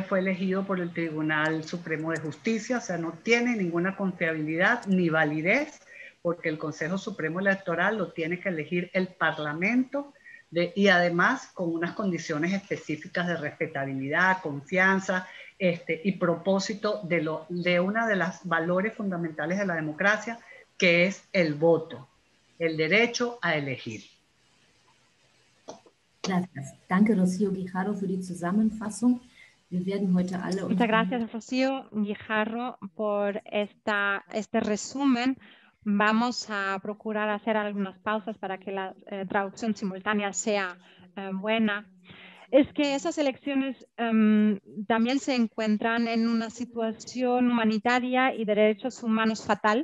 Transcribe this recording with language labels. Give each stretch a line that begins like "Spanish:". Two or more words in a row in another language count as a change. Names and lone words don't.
Spanish: fue elegido por el Tribunal Supremo de Justicia, o sea, no tiene ninguna confiabilidad ni validez, porque el Consejo Supremo Electoral lo tiene que elegir el Parlamento, y además con unas condiciones específicas de respetabilidad, confianza y propósito de una de las valores fundamentales de la democracia, que es el voto, el derecho a elegir. Gracias.
German: Danke, Rocío Guijarro, für die Zusammenfassung. Wir werden heute alle
Spanish: Muchas gracias, Rocío Guijarro, por este resumen. Vamos a procurar hacer algunas pausas para que la traducción simultánea sea buena. Es que esas elecciones también se encuentran en una situación humanitaria y de derechos humanos fatal.